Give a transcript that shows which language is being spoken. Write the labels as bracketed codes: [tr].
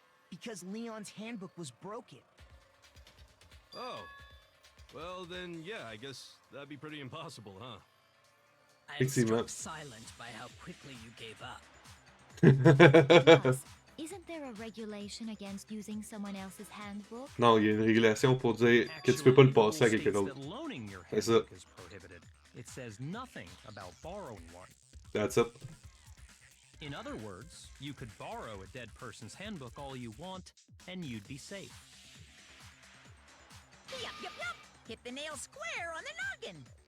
[en] Because Leon's handbook was broken. Oh. Well, then, yeah, I guess that'd be pretty impossible, huh? I'm struck silent by how quickly you gave up. Plus, isn't there a regulation against using someone else's handbook? [fr] Non, il y a une régulation pour dire que tu peux pas le passer à quelqu'un d'autre. C'est ça. [en] It says nothing about borrowing one. That's it. In other words, you could borrow a dead person's handbook all you want, and you'd be safe. Yup, yup, yup! Hit the nail square on the noggin!